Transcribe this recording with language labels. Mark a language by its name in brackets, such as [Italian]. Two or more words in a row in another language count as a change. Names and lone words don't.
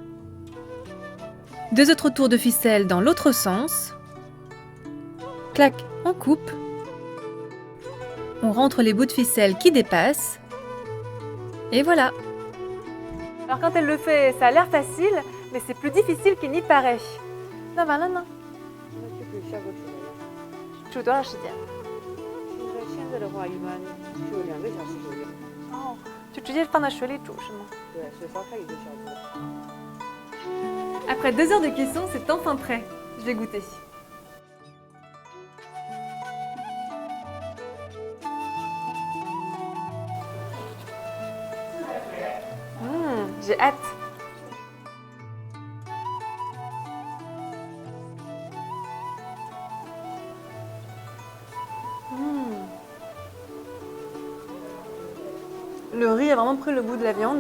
[French] 2 autres tours de ficelle dans l'autre sens. Clac, on coupe. On rentre les bouts de ficelle qui dépassent. Et voilà. Alors quand elle le fait, ça a l'air facile, mais c'est plus difficile qu'il n'y paraît. Non, non, non. [Chinese] 煮多少时间？现在的话，一般就2个小时左右。哦，就直接放在水里煮是吗？对，水烧开1个小时。 [French] Après 2 heures de cuisson, c'est enfin prêt. Je vais goûter. J'ai hâte. Le riz a vraiment pris le goût de la viande.